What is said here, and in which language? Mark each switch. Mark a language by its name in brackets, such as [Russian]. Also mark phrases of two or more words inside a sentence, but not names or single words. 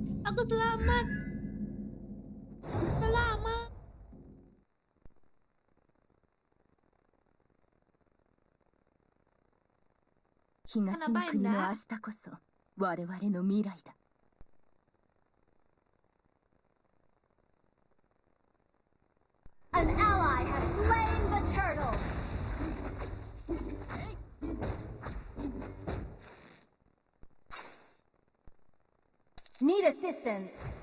[Indonesian] Aku selamat. Selamat. [Japanese] 東の国の明日こそ我々の未来だ。 [English] An ally has slain the turtle. Need assistance.